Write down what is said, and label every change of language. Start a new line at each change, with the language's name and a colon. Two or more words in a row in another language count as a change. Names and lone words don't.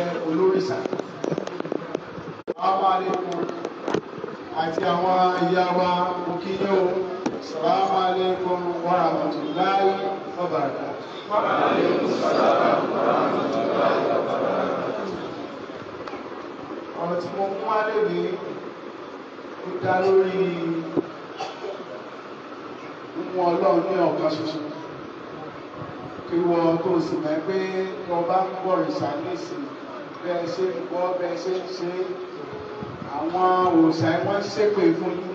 Yoruba: olórìṣà.
Arabic: السلام عليكم
Yoruba: àti àwọn ìyá wa òkìyẹ o.
Arabic: السلام عليكم ورحمة الله وبركاته. وعليكم السلام ورحمة الله وبركاته.
Yoruba: Ọ̀rọ̀ tí mo mú wá lónìí ó dá lórí mímú Ọlọ́run ní ọ̀kan ṣoṣo. Kí wọ́n tó sì mọ̀ pé wọ́n bá ń gbọ́ ìsàlẹ̀sì bẹ́ẹ̀ ṣe ń gbọ́ bẹ́ẹ̀ ṣe ń ṣe àwọn òòṣà wọn ń ṣépè fún yín.